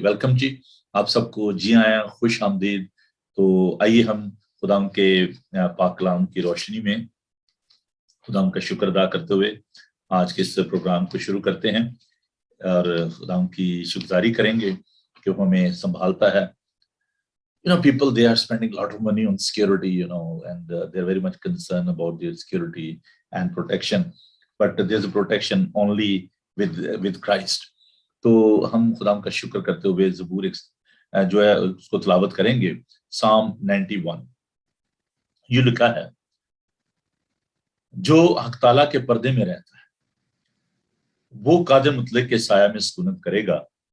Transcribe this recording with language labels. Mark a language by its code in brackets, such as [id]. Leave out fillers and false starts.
[hi] Welcome जी, आप सबको जी आया, खुश आमदीद। तो आइए हम खुदा के पाक कलाम की रोशनी में खुदा का शुक्र अदा करते हुए आज के इस प्रोग्राम को शुरू करते हैं और खुदा की शुक्रगुजारी करेंगे कि वो हमें संभालता है। [en] People, they are spending a lot of money on security, and they're very much concerned about their security and protection. But there's a protection only with Christ. [hi] तो हम खुदा का शुक्र करते हुए ज़बूर जो है उसको तिलावत करेंगे। Psalm 91 ये लिखा है, जो हक ताला के पर्दे में रहता है वो कादिर मुतलक के साया में सुकूनत करेगा।